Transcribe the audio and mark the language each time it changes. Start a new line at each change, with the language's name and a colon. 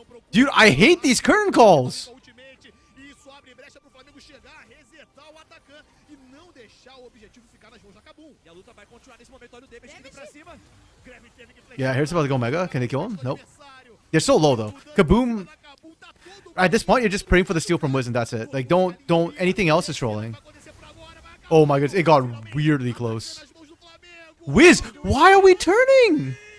English: Dude, I hate these curtain calls.
Portuguese: Isso abre brecha pro Flamengo chegar, resetar o Atacan e não deixar o objetivo ficar nas mãos da Kabum. E a luta vai continuar nesse momento, olha o David indo pra cima.
English: Yeah, here's about to go mega. Can they kill him? Nope. They're so low though. Kaboom. At this point, you're just praying for the steal from Wiz and that's it. Like, don't anything else is trolling. Oh my goodness, it got weirdly close. Wiz, why are we turning?